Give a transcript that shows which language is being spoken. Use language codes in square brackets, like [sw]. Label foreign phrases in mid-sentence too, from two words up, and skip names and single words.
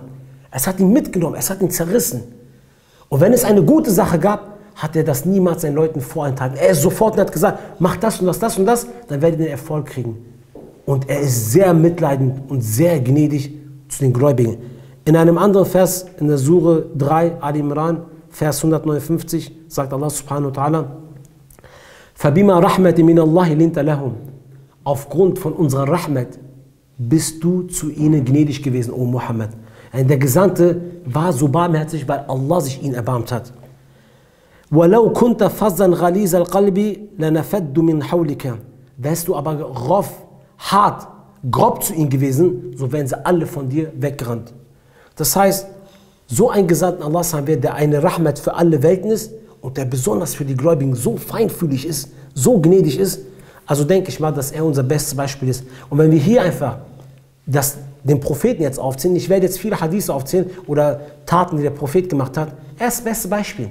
[de] Es hat ihn mitgenommen, es hat ihn zerrissen. Und wenn es eine gute Sache gab, hat er das niemals seinen Leuten vorenthalten. Er ist sofort und hat gesagt, mach das und das und das, dann werdet ihr den Erfolg kriegen. Und er ist sehr mitleidend und sehr gnädig zu den Gläubigen. In einem anderen Vers, in der Sure 3, Al-Imran, Vers 159, sagt [ar] Allah سبحانه وتعالى, فَبِمَا رَحْمَةٍ مِنَ اللَّهِ لِنْتَ لَهُمْ. [de] Aufgrund von unserer Rahmat bist du zu ihnen gnädig gewesen, O Muhammad. Der Gesandte war so barmherzig, weil Allah sich ihn erbarmt hat. [ar] وَلَوْ كُنْتَ فَظًّا غَلِيظَ الْقَلْبِ لَنَفَدُّ مِنْ حَوْلِكَ. [de] Wärst du aber hart, grob zu ihnen gewesen, so wären sie alle von dir weggerannt. Das heißt, so ein Gesandten Allahs haben wir, der eine Rahmat für alle Welten ist und der besonders für die Gläubigen so feinfühlig ist, so gnädig ist. Also denke ich mal, dass er unser bestes Beispiel ist. Und wenn wir hier einfach den Propheten jetzt aufzählen, ich werde jetzt viele Hadithe aufzählen oder Taten, die der Prophet gemacht hat, er ist das beste Beispiel.